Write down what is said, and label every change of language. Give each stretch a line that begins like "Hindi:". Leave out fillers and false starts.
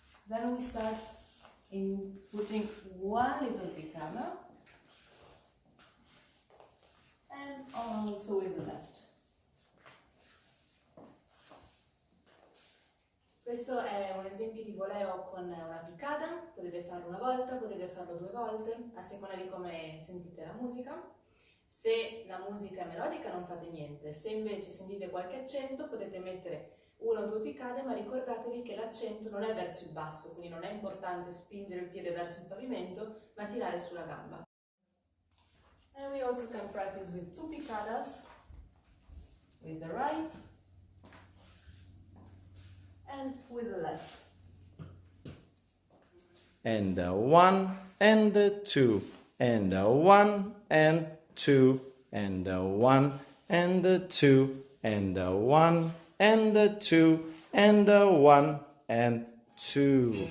English: Then we start in putting one little picada, and also with the left.
Italian: Questo è un esempio di boleo con una piccata, potete farlo una volta, potete farlo 2 volte, a seconda di come sentite la musica. Se la musica è melodica non fate niente, se invece sentite qualche accento potete mettere 1 o 2 piccate, ma ricordatevi che l'accento non è verso il basso, quindi non è importante spingere il piede verso il pavimento, ma tirare sulla gamba.
English: And we also can practice with 2 piccadas, with the right, and with the left. And 1 and 2 and 1 and 2 and 1 and 2 and 1 and 2 and 1 and 2.